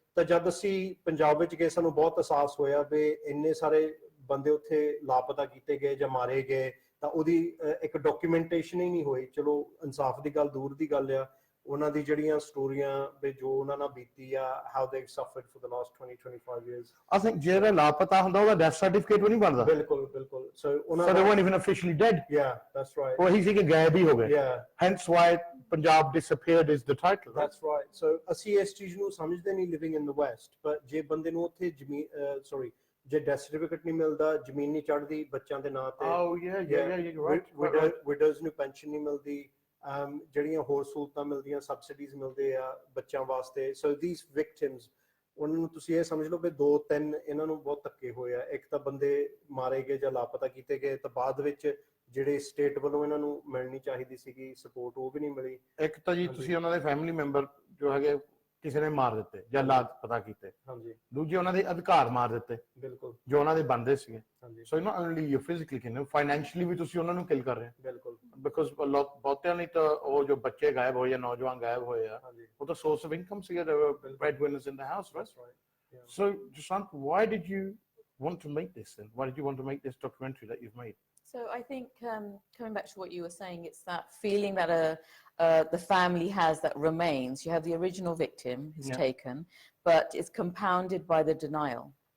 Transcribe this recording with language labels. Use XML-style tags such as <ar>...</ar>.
<pa>ਤਾਂ ਜਦ ਅਸੀਂ ਪੰਜਾਬ ਵਿੱਚ ਗਏ, ਸਾਨੂੰ ਬਹੁਤ ਅਹਿਸਾਸ ਹੋਇਆ ਵੀ ਇੰਨੇ ਸਾਰੇ ਬੰਦੇ ਉੱਥੇ ਲਾਪਤਾ ਕੀਤੇ ਗਏ ਜਾਂ ਮਾਰੇ ਗਏ, ਤਾਂ ਉਹਦੀ ਇੱਕ ਡਾਕੂਮੈਂਟੇਸ਼ਨ ਹੀ ਨਹੀਂ ਹੋਈ। ਚਲੋ ਇਨਸਾਫ ਦੀ ਗੱਲ ਦੂਰ ਦੀ ਗੱਲ ਆ, ਉਹਨਾਂ ਦੀ ਜਿਹੜੀਆਂ ਸਟੋਰੀਆਂ ਵੀ ਜੋ ਉਹਨਾਂ ਨਾਲ ਬੀਤੀ ਆ,</pa> <en>How they suffered for the last 20-25 years. I think</en> <pa>ਜਿਹੜਾ ਲਾਪਤਾ ਹੁੰਦਾ ਉਹਦਾ ਡੈਥ ਸਰਟੀਫਿਕੇਟ ਵੀ ਨਹੀਂ ਬਣਦਾ। ਬਿਲਕੁਲ ਬਿਲਕੁਲ। ਸੋ ਉਹਨਾਂ</pa> <en>they weren't even officially dead. Yeah, that's right.</en> <pa>ਉਹ ਹੀ ਸੀ ਕਿ ਗਾਇਬ ਹੀ ਹੋ ਗਏ।</pa> <en>Yeah, hence why Punjab disappeared is the title. That's right.</en> <pa>So ਅਸੀਂ ਇਸ ਚੀਜ਼ ਨੂੰ ਸਮਝਦੇ ਨਹੀਂ</pa> <en>living in the West,</en> <pa>ਪਰ ਜੇ ਬੰਦੇ ਨੂੰ ਉੱਥੇ ਜ਼ਮੀਨ ਜੇ ਡੈਥ ਸਰਟੀਫਿਕੇਟ ਨਹੀਂ ਮਿਲਦਾ, ਜ਼ਮੀਨ ਨਹੀਂ ਚੜ੍ਹਦੀ ਬੱਚਿਆਂ ਦੇ ਨਾਂ ਤੇ,</pa> <en>you're right.</en> <pa>ਵਿਡੋਜ਼ ਨੂੰ ਪੈਨਸ਼ਨ ਨਹੀਂ ਮਿਲਦੀ, ਜਿਹੜੀਆਂ ਹੋਰ ਸਹੂਲਤਾਂ ਮਿਲਦੀਆਂ, ਸਬਸਿਡੀਜ਼ ਮਿਲਦੇ ਆ ਬੱਚਿਆਂ ਵਾਸਤੇ।</pa> <en>so these victims,</en> <pa>ਉਹਨਾਂ ਨੂੰ ਤੁਸੀਂ ਇਹ ਸਮਝ ਲਓ ਵੀ 2-3 ਇਹਨਾਂ ਨੂੰ ਬਹੁਤ ਧੱਕੇ ਹੋਏ ਆ। ਇੱਕ ਤਾਂ ਬੰਦੇ ਮਾਰੇ ਗਏ ਜਾਂ ਲਾਪਤਾ ਕੀਤੇ ਗਏ, ਤਾਂ ਬਾਅਦ ਵਿੱਚ ਜਿਹੜੇ ਸਟੇਟ ਵੱਲੋਂ ਇਹਨਾਂ ਨੂੰ ਮਿਲਣੀ ਚਾਹੀਦੀ ਸੀਗੀ ਸਪੋਰਟ, ਉਹ ਵੀ ਨਹੀਂ ਮਿਲੀ। ਇੱਕ ਤਾਂ ਜੀ ਤੁਸੀਂ ਉਹਨਾਂ ਦੇ ਫੈਮਿਲੀ ਮੈਂਬਰ ਜੋ ਹੈਗੇ ਕਿਸੇ ਨੇ ਮਾਰ ਦਿੱਤੇ ਜਾਂ ਲਾਪਤਾ ਕੀਤੇ, ਹਾਂਜੀ। ਦੂਜੇ ਉਹਨਾਂ ਦੇ ਅਧਿਕਾਰ ਮਾਰ ਦਿੱਤੇ, ਬਿਲਕੁਲ, ਜੋ ਉਹਨਾਂ ਦੇ ਬਣਦੇ ਸੀਗੇ।</pa> <en>so not only you physically killing,</en> <pa>financially ਵੀ ਤੁਸੀਂ ਉਹਨਾਂ ਨੂੰ ਕਿਲ ਕਰ ਰਹੇ ਹੋ। ਬਿਲਕੁਲ, ਬਿਕਾਜ਼ ਬਹੁਤਿਆਂ ਨੇ ਤਾਂ ਉਹ ਜੋ ਬੱਚੇ ਗਾਇਬ ਹੋਏ ਜਾਂ ਨੌਜਵਾਨ ਗਾਇਬ ਹੋਏ ਆ, ਉਹ ਤਾਂ</pa> <en>source of income</en> <pa>ਸੀਗਾ,</pa> <en>They were bread winners in the house, right? So Jaswant, why did you want to make this then? Why did you want to make this documentary that you've made? So I think coming back to what you were saying, it's that feeling that the family has that remains. You have the original victim who's taken, but it's compounded by the denial.</en>